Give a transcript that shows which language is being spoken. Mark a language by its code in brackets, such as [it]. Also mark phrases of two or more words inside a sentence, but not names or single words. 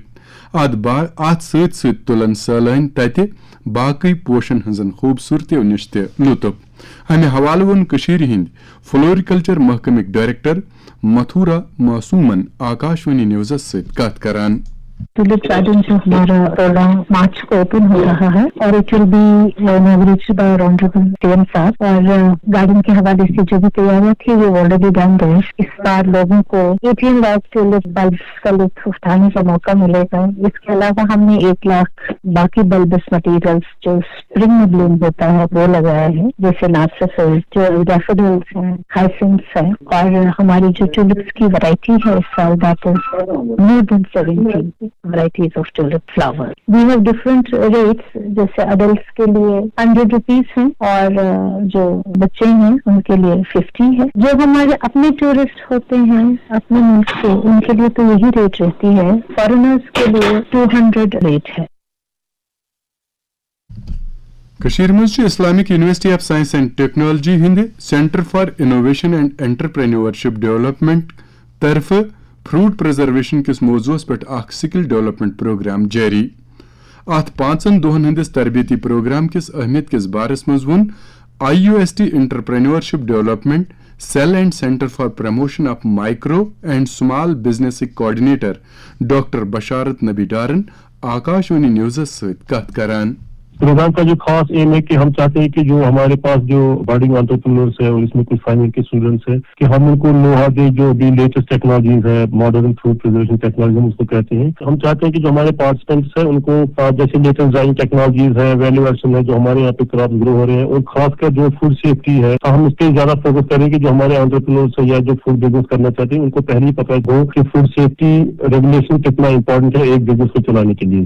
[ks] ات ست تلن سیلان تتہ باقی پوشن ہنزن خوبصورتیو نش تہ لطف. امہ حوالہ ون کشیر ہند فلوریکلچر محکمک ڈائریکٹر متھورا معصومن آکاشوانی نیوزس ست کت کران. [hi] टुलिप गार्डन जो हमारा 16 मार्च को ओपन हो रहा है और [en] it will be inaugurated by honourable CM [hi] साहब। और गार्डन के हवाले से जो भी तैयारियां थी वो [en] already done [hi] है। इस बार लोगों को 18 लाख [en] tulip bulbs [hi] का लुत्फ उठाने का मौका मिलेगा। इसके अलावा हमने 1 लाख बाकी [en] bulbs materials [hi] जो स्प्रिंग में ब्लूम होता है वो लगाया है, जैसे नार्सिसस है, जो डैफोडिल्स है, हाइसिंथ्स है। और हमारी जो टुलिप्स की वैरायटी है इस साल [en] that is more than [hi] 70 [en] varieties of tulip flower. We have different rates, [hi] जैसे adults के लिए 100 rupees हैं और जो बच्चे हैं उनके लिए 50 है। जो हमारे अपने टूरिस्ट होते हैं अपने मुल्क के, उनके लिए तो यही रेट रहती है। फॉरेनर्स के लिए 200 रेट है। [ks] कशीर मज इस्लामिक यूनिवर्सिटी ऑफ साइंस एंड टेक्नोलॉजी हिंद सेंटर फॉर इनोवेशन एंड एंटरप्रेन्योरशिप डेवलपमेंट तरफ [en] fruit preservation [ks] किस मौजूस पे [en] skill development program [ks] जारी। अत 5 दोहन हंदिस तरबीती प्रोग्राम किस अहमियत किस बारस मज वोन IUST एंटरप्रेन्योरशिप डेवलपमेंट सेल एंड सेंटर फॉर प्रमोशन ऑफ माइक्रो एंड स्मॉल बिजनेस कोऑर्डिनेटर डॉक्टर बशारत नबी डारन आकाशवाणी न्यूज़ सहित कथ करान। [hi] प्रोग्राम का जो खास एम है कि हम चाहते हैं कि जो हमारे पास जो [en] budding entrepreneurs [hi] है और इसमें कुछ फाइनल के स्टूडेंट्स हैं कि हम उनको नोहा दे जो भी [en] latest technologies [hi] है, [en] modern food preservation technology [hi] हम उसको कहते हैं। हम चाहते हैं कि जो हमारे पार्टिसिपेंट्स हैं उनको जैसे [en] latest drying technologies [hi] है, [en] value addition [hi] है, जो हमारे यहाँ पे [en] crop grow [hi] हो रहे हैं, और खासकर जो [en] food safety [hi] है तो हम इस पर ज्यादा फोकस करें कि जो हमारे एंटरप्रेन्योर्स है या जो [en] food business [hi] करना चाहते हैं उनको पहले ही पता हो कि [en] food safety regulation [hi] कितना इंपॉर्टेंट है एक बिजनेस को चलाने के लिए।